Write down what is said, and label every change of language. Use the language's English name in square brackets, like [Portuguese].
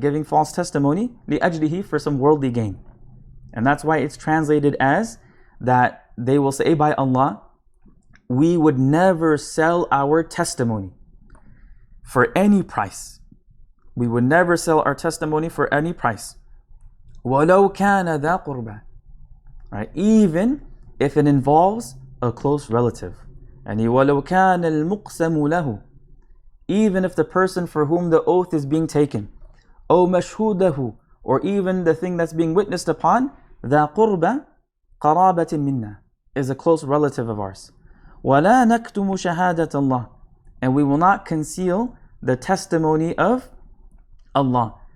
[English] Giving false testimony [Arabic] لأجله, [English] for some worldly gain. And that's why it's translated as that they will say by Allah, we would never sell our testimony for any price. We would never sell our testimony for any price. [Arabic] وَلَوْ كَانَ ذَا قُرْبَى. Right? [English] Even if it involves a close relative. [Arabic] And وَلَوْ كَانَ الْمُقْسَمُ لَهُ. [English] Even if the person for whom the oath is being taken, [Arabic] أو مشهوده, [English] or even the thing that's being witnessed upon, [Arabic] ذَا قُرْبَى قَرَابَةٍ مِنَّا, [English] is a close relative of ours. [Arabic] وَلَا نَكْتُمُ شَهَادَةَ اللَّهِ. [English] And we will not conceal the testimony of Allah.